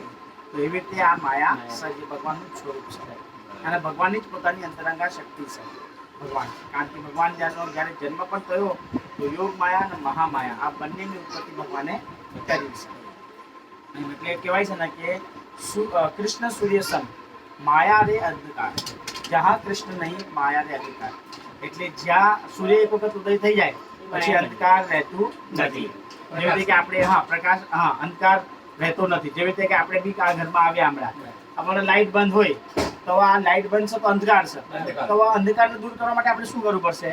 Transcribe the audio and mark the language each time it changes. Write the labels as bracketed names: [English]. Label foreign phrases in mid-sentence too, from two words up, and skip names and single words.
[Gujarati] તો એવી રીતે આ માયા સર્જ ભગવાનનું સ્વરૂપ છે અને ભગવાનની જ પોતાની અંતરંગા શક્તિ છે ભગવાન. કારણ કે ભગવાન જ્યારે જન્મ પણ થયો તો યોગ માયા અને મહામાયા આ બંનેની ઉત્પત્તિ ભગવાને કરી છે. એટલે કહેવાય છે ને કે [Hindi] कृष्ण सूर्य सम माया रे अंधकार, जहाँ कृष्ण नहीं माया रे अंधकार. [Gujarati] એટલે જ્યાં સૂર્ય એક વખત ઉદય થઈ જાય પછી અંધકાર રહેતું નથી. જેવી રીતે કે આપણે પ્રકાશ અંધકાર રહેતો નથી. જેવી રીતે કે આપણે બી આ ઘરમાં આવ્યા હમણાં અમારે લાઇટ બંધ હોય તો આ લાઇટ બંધ છે તો અંધકાર છે. તો આ અંધકારને દૂર કરવા માટે આપણે શું કરવું પડશે?